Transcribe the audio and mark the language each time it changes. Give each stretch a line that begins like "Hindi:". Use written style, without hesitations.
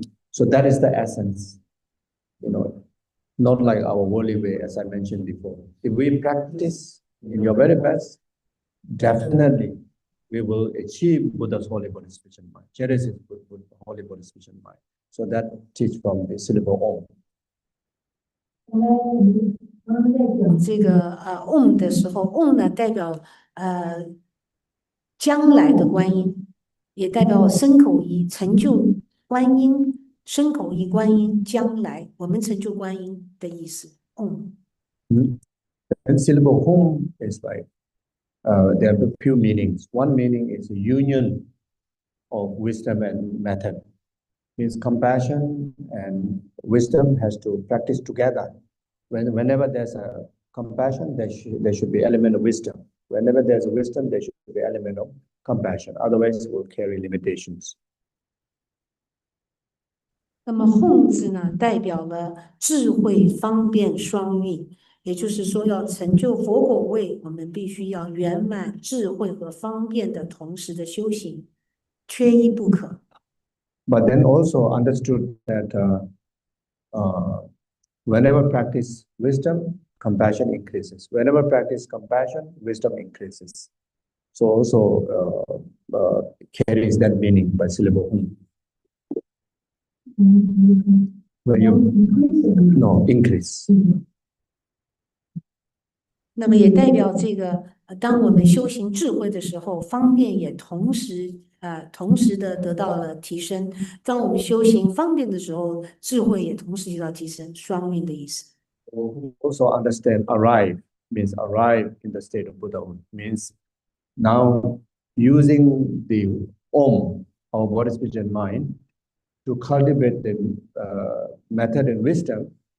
English: So that is the essence, not like our worldly way, as I mentioned before. If we practice in your very best, definitely we will achieve Buddha's holy bodhisattva mind, cherish his holy bodhisattva mind. So that teach from the syllable Om.
Chinese: 这个Om 的时候，Om 呢代表将来的观音，也代表身口意成就观音，身口意观音将来我们成就观音的意思。 Om。
English: And syllable Om is like there are a few meanings. One meaning is a union of wisdom and method. Means compassion and wisdom has to practice together. Whenever there's a compassion, there should be element of wisdom. Whenever there's a wisdom, there should be element of compassion. Otherwise, it will carry limitations.
Chinese: 那么“吽”字呢，代表了智慧方便双运，也就是说，要成就佛果位，我们必须要圆满智慧和方便的同时的修行，缺一不可。
English: But then also understood that whenever practice wisdom, compassion increases. Whenever practice compassion, wisdom increases. So also carries that meaning by syllable Om. When you increase.
Chinese: 那么也代表这个，当我们修行智慧的时候，方便也同时的得到了提升。当我们修行方便的时候，智慧也同时得到提升，双运的意思。
English: Also understand arrive means arrive in the state of Buddhahood. Means now using the Om, our body, speech, and mind, to cultivate the method and wisdom.